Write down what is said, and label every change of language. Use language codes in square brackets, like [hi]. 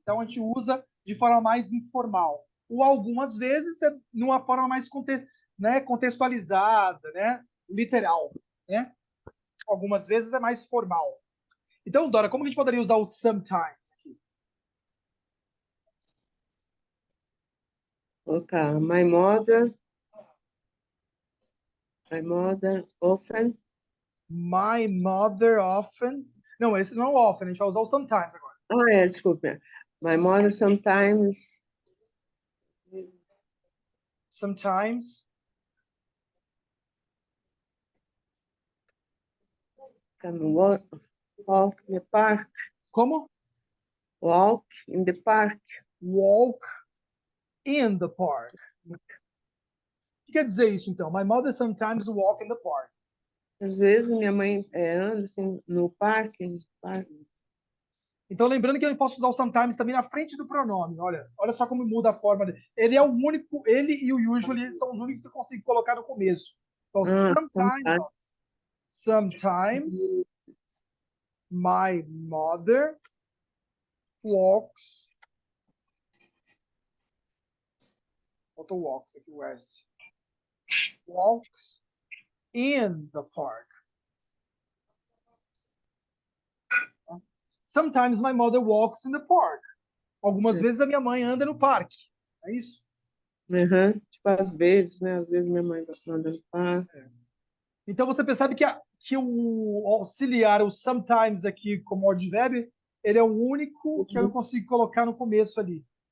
[pt] Então a gente usa de forma mais informal. O algumas vezes é numa forma mais né, contextualizada, né? Literal, né? Algumas vezes é mais formal. Então, Dora, como que a gente poderia usar o sometimes aqui? [en] Colocar my mother often. My mother often. [pt] Não, esse não é o often, a gente vai usar o sometimes agora. Ah, desculpa. [en] My mother sometimes Sometimes. can walk in the park. [pt] Como? [en] Walk in the park. Walk in the park. [pt] O que quer dizer isso, então? [en] My mother sometimes walk in the park. [pt] Às vezes minha mãe anda assim no parque. Então, lembrando que eu posso usar o sometimes também na frente do pronome. Olha só como muda a forma dele. Ele é o único, ele e o usually são os únicos que eu consigo colocar no começo. Então, Ah, [en] sometimes, sometimes. ó, sometimes my mother walks. [pt] Faltou [en] walks [pt] aqui, o S. [en] Walks in the park. Sometimes my mother walks in the park. [pt] Algumas vezes a minha mãe anda no parque. É isso? Uhum. Tipo, às vezes, né? Às vezes minha mãe vai andando no parque. Então você percebe que o auxiliar, o sometimes aqui como advérbio, ele é o único que eu consigo colocar no começo ali,